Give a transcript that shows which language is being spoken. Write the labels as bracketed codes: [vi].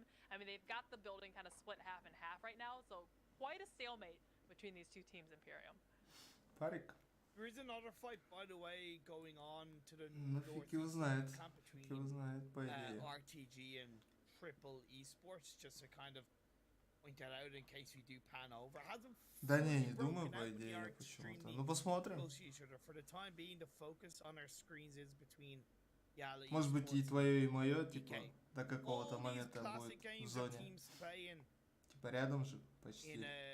[en] I mean, they've got the building kind of split half and half right now, so quite a stalemate between these two teams, Imperium. [ru] Парик. [en] There is another fight, by the way, going on to the [ru] ну, фиг его знает. Фиг его знает, по идее. [en] RTG and Triple Esports, just to kind of point that out in case we do pan over. Hasn't [ru] да не думаю, по идее, почему-то. Ну, посмотрим. [en] For the time being, the focus on our screens is between [ru] может быть и твое, и мое, типа, до какого-то момента будет в зоне. Типа рядом же почти.